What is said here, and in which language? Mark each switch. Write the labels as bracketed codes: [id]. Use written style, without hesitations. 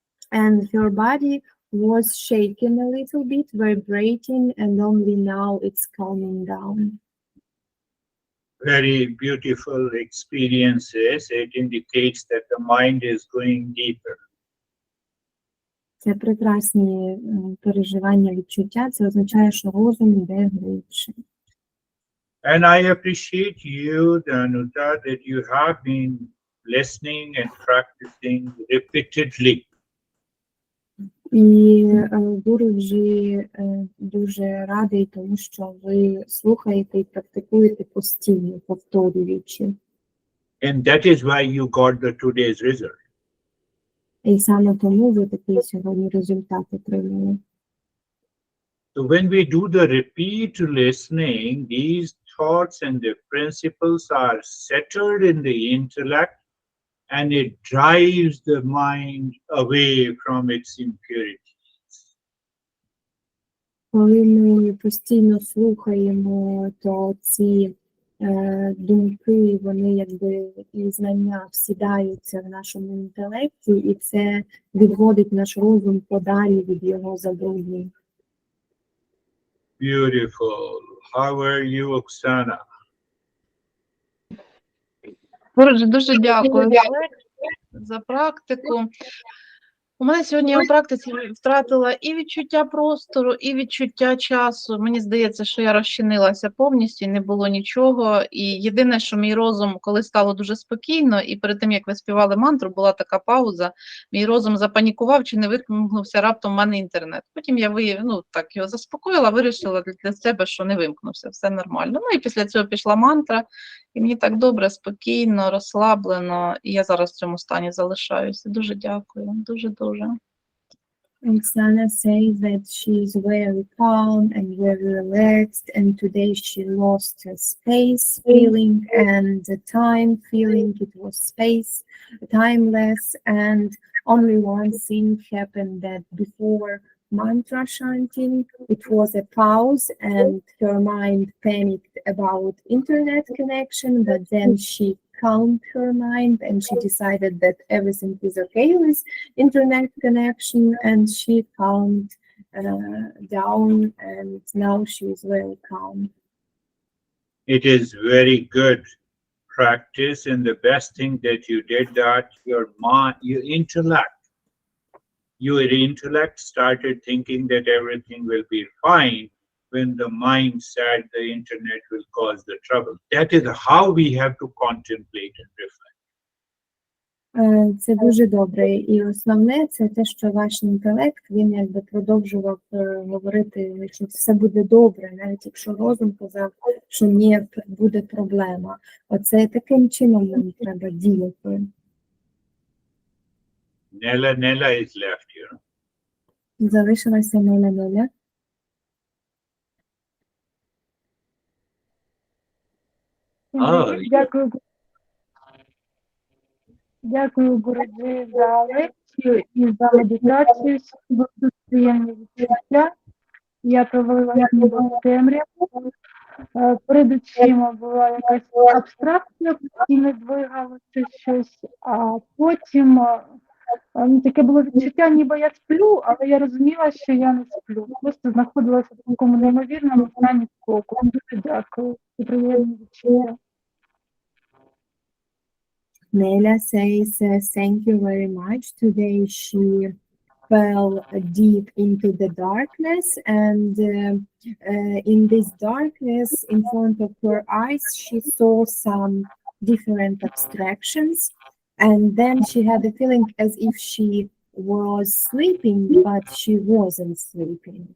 [en] and her body was shaking a little bit, vibrating, and only now it's calming down. Very beautiful experiences. It indicates that the mind is going deeper. [uk] Це прекрасні переживання, відчуття. Це означає, що розум йде глибше. [en] And I appreciate you, Danuta, that you have been listening and practicing repeatedly. [uk] І Гуруджі дуже радий тому, що ви слухаєте і практикуєте постійно, повторюючи. [en] And that is why you got the today's result. [uk] І саме тому ви такий сьогодні результат отримали. [en] So when we do the repeat listening, these thoughts and the principles are settled in the intellect, and it drives the mind away from its impurities. [uk] Коли ми постійно слухаємо, то ці думки, вони якби і знання всідаються в нашому інтелекті, і це відводить наш розум подалі від його забруднень. [en] Beautiful. How are you, Oksana? [uk] Гуруджі, дуже дякую за практику. У мене сьогодні я у практиці втратила і відчуття простору, і відчуття часу. Мені здається, що я розчинилася повністю, не було нічого. І єдине, що мій розум, коли стало дуже спокійно, і перед тим, як ви співали мантру, була така пауза, мій розум запанікував, чи не вимкнувся раптом в мене інтернет. Потім я так його заспокоїла, вирішила для себе, що не вимкнувся, все нормально. Ну і після цього пішла мантра, і мені так добре, спокійно, розслаблено, і я зараз в цьому стані залишаюся. Дуже дякую, дуже-дуже. [en] Oksana says that she is very calm and very relaxed, and today she lost her space feeling and the time feeling. It was space, timeless, and only one thing happened, that before mantra chanting, it was a pause, and her mind panicked about internet connection, but then she calmed her mind and she decided that everything is okay with internet connection, and she calmed down, and now she is very calm. It is very good practice, and the best thing that you did, that your intellect started thinking that everything will be fine, when the mind said the internet will cause the trouble. That is how we have to contemplate and reflect. [uk] Це дуже добре. І основне це те, що ваш інтелект, він якби продовжував говорити, що все буде добре, навіть якщо розум казав, що ні, буде проблема. Оце таким чином нам треба діяти. [en] Nella is left here. [uk] Залишилася Неля. Дякую. Дякую, Гуруджі, за лекцію і за медитацію. Дуже приємні відчуття. Я провалила ніби в темряву. Перед очима була якась абстракція, постійно двигалося щось, а потім таке було відчуття, ніби я сплю, але я розуміла, що я не сплю. Просто знаходилася в такому неймовірному стані спокою. Дуже дякую. Це приємні відчуття. [en] Nela says, thank you very much. Today she fell deep into the darkness, and in this darkness, in front of her eyes, she saw some different abstractions, and then she had a feeling as if she was sleeping, but she wasn't sleeping.